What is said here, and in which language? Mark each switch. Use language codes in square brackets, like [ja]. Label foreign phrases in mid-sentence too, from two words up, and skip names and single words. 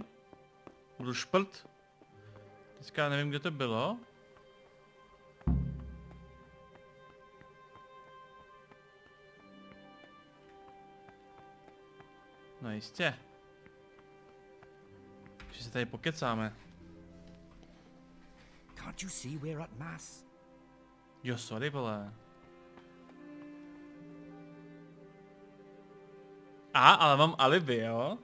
[cs] Budu šprt. Teďka nevím, kde to bylo. No jistě. Že se tady pokecáme. [en] Can't you see we're at mass? [cs] Jo, sorry, vole. Ale mám alibi, jo?